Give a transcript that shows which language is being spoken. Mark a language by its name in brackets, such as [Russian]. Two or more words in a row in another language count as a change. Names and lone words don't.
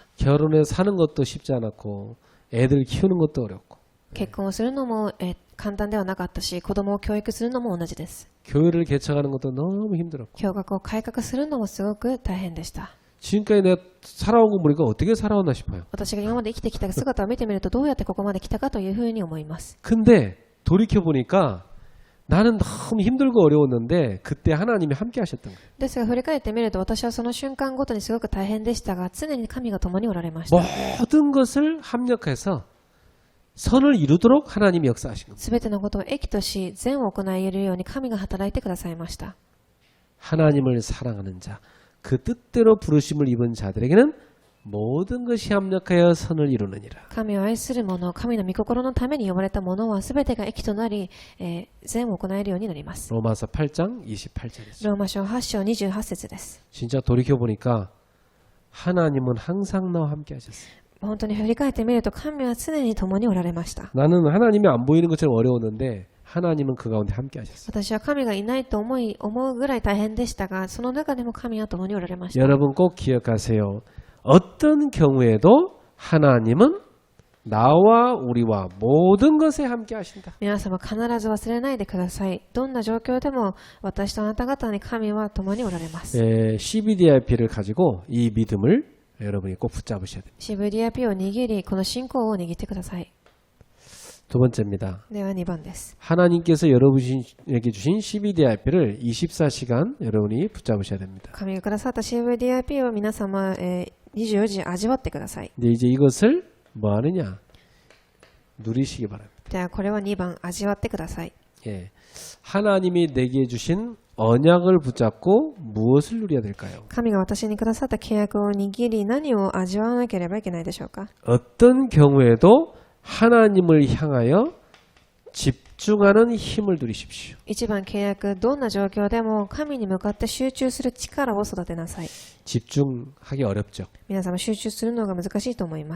[Korean] 결혼해 사는 것도 쉽지 않았고 애들 키우는 것도 어렵고 [Japanese] 結婚をするのも、簡単ではなかったし子供を教育するのも同じです。 [Korean] 교회를 개척하는 것도 너무 힘들었고 [Japanese] 教学を改革するのもすごく大変でした。 [Korean] 지금까지 내가 살아온 거 보니까 어떻게 살아왔나 싶어요. [Japanese] 私が今まで生きてきた姿を見てみるとどうやってここまで来たかというふうに思います。 [Korean] 근데 돌이켜보니까 나는 너무 힘들고 어려웠는데 그때 하나님이 함께 하셨던 거예요. [Japanese] ですが振り返ってみると私はその瞬間ごとにすごく大変でしたが常に神が共におられました。 [Korean] 모든 것을 합력해서 선을 이루도록 하나님이 역사하신 겁니다. [Japanese] すべてのことを益とし善を行い得るように神が働いてくださいました。 [Korean] 하나님을 사랑하는 자, 그 뜻대로 부르심을 입은 자들에게는 모든 것이 합력하여 선을 이루느니라. [Japanese] 神を愛する者、神の御心のために呼ばれた者は全てが益となり、善を行えるようになります。 [Korean] 로마서 8장 28절이죠. [Japanese] ローマ書8章28節です。 [Korean] 진짜 돌이켜보니까 하나님은 항상 나와 함께 하셨어요. [Japanese] 本当に振り返ってみると神は常に共におられました。 [Korean] 나는 하나님이 안 보이는 것처럼 어려웠는데 하나님은 그 가운데 함께 하셨어요. [Japanese] 私は神がいないと思うぐらい大変でしたが、その中でも神は共におられました。 [Korean] 여러분 꼭 기억하세요. 어떤 경우에도 하나님은 나와 우리와 모든 것에 함께 하신다. [Japanese] 皆様必ず忘れないでください。どんな状況でも私とあなた方に神は共におられます。 [Korean] CBDIP를 가지고 이 믿음을 여러분이 꼭 붙잡으셔야 됩니다. [Japanese] CVDIP を握り、この信仰を握ってください。 [Korean] 두 번째입니다. [Japanese] では2番です。 [Korean] 하나님께서 여러분에게 주신 CBDIP를 24시간 여러분이 붙잡으셔야 됩니다. [Japanese] 神がくださった CVDIP を皆様、24時味わってください。 [Korean] 근데 이제 이것을 뭐 하느냐? 누리시기 바랍니다. [Japanese] ではこれは2番味わってください。 [Korean] 예. 하나님이 내게 주신 언약을 붙잡고 무엇을 누려야 될까요? [Japanese] 神が私にくださった契約を握り、何を味わわなければいけないでしょうか。 [Korean] 어떤 경우에도 하나님을 향하여 집중하는 힘을 누리십시오. [Japanese] 1 番契約、どんな状況でも神に向かって集中する力を育てなさい。 [Korean] 집중하기 어렵죠. [Japanese] 皆様集中するのが難しいと思いま